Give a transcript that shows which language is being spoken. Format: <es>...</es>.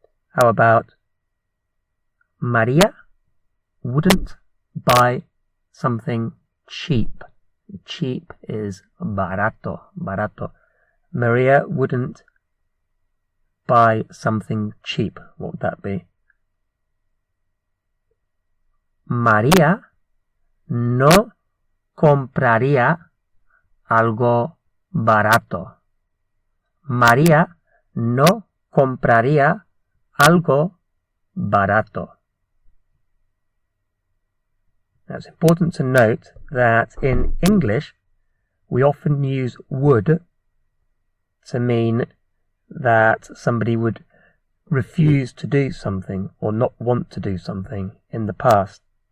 <en>How about María wouldn't buy something cheap. Cheap is barato. María wouldn't buy something cheap. What would that be?</en> <es>María no compraría algo barato. María no compraría algo barato.</es> <en>Now it's important to note that in English we often use would to mean that somebody would refuse to do something or not want to do something in the past.</en>